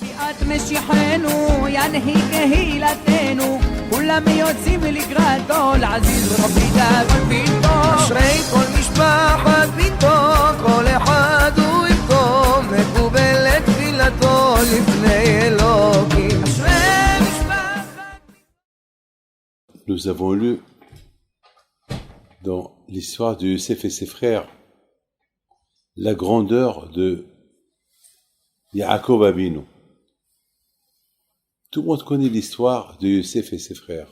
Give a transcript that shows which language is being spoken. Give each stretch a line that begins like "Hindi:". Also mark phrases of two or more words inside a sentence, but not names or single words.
Hebrew: את משיחנו ינהיג קהילתנו כולם יוצאים לקראתו לעזיז רבי דאגון ביתו אשרי כל משפחת ביתו כל אחד הוא איתו מקובל את תפילתו לפני אלוקים אשרי משפחת.
French: Nous avons lu dans l'histoire de Yosef et ses frères la grandeur de Yaakov Avinu. Tout le monde connaît l'histoire de Yosef et ses frères.